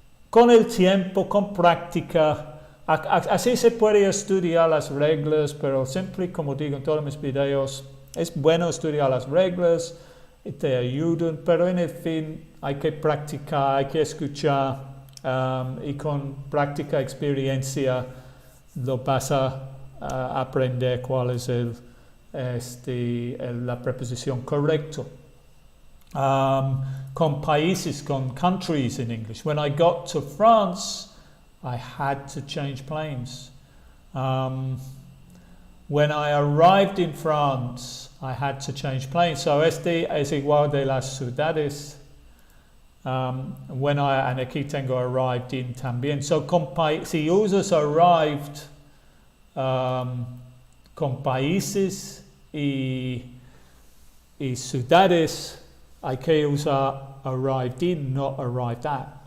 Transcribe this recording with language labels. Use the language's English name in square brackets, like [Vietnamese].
[Spanish] Con el tiempo, con práctica, así se puede estudiar las reglas, pero siempre, como digo en todos mis videos, es bueno estudiar las reglas y te ayudan, pero en el fin hay que practicar, hay que escuchar y con práctica, experiencia, lo vas a aprender cuál es la preposición correcta. Con países, con [English] countries in English. When I got to France, I had to change planes. When I arrived in France, I had to change planes. [Spanish] So este es igual de las ciudades. And aquí tengo arrived in también. So si usas arrived con países y ciudades, hay que usar arrived in, not arrived at.